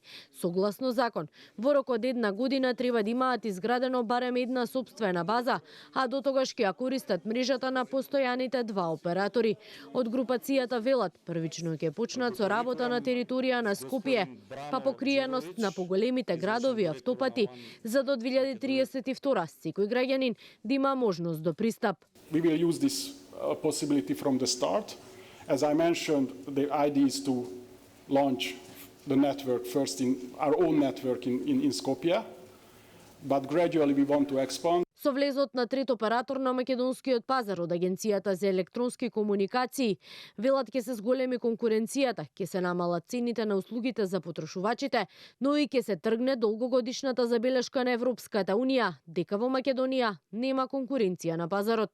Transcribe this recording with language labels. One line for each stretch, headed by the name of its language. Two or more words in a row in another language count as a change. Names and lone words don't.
Macedonian: Согласно закон, во рок од 1 година треба да имаат изградено барем една сопствена база, а до тогаш ќе ја користат мрежата на постојаните 2 оператори. Од групацијата велат, првично ќе почнат со работа на територија на Скопје, па покриеност на поголемите градови автопати, за до 2032 секој граѓанин да има можност до пристап.
English: We will use this possibility from the start. As I mentioned, the idea is to launch the network first in our own network in Skopje, but gradually we want to expand.
Macedonian: Со влезот на трет оператор на македонскиот пазар од Агенцијата за електронски комуникации, велат ќе се зголеми конкуренцијата, ќе се намалат цените на услугите за потрошувачите, но и ќе се тргне долгогодишната забелешка на Европската Унија, дека во Македонија нема конкуренција на пазарот.